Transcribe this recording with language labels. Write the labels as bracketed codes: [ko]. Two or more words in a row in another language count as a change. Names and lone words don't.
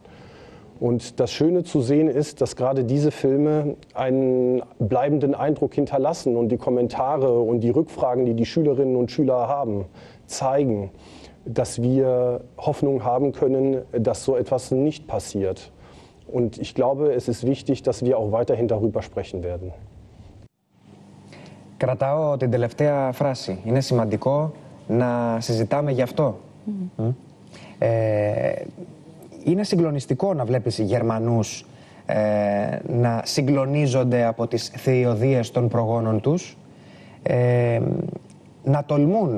[de] Und das Schöne zu sehen ist, dass gerade diese Filme einen bleibenden Eindruck hinterlassen und die Kommentare und die Rückfragen, die die Schülerinnen und Schüler haben, zeigen, dass wir Hoffnung haben können, dass so etwas nicht passiert. Und ich glaube, es ist wichtig, dass wir auch weiterhin darüber sprechen werden. [el] Κρατάω την τελευταία φράση. Είναι σημαντικό να συζητάμε γι' αυτό. Είναι συγκλονιστικό να βλέπεις Γερμανούς να συγκλονίζονται από τις θηριωδίες των προγόνων τους, να τολμούν